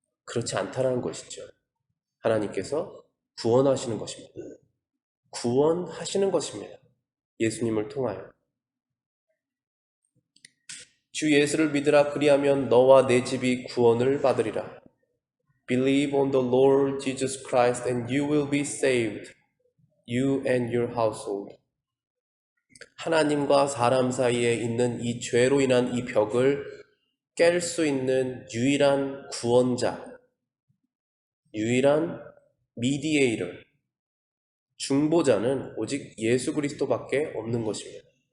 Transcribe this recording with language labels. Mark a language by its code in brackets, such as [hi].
[ko] 그렇지 않다는 것이죠. 하나님께서 구원하시는 것입니다. 구원하시는 것입니다. 예수님을 통하여. 주 예수를 믿으라 그리하면 너와 내 집이 구원을 받으리라. [en] Believe on the Lord Jesus Christ and you will be saved, you and your household. [ko] 하나님과 사람 사이에 있는 이 죄로 인한 이 벽을 깰 수 있는 유일한 구원자, 유일한 미디에이터, 중보자는 오직 예수 그리스도밖에 없는 것입니다.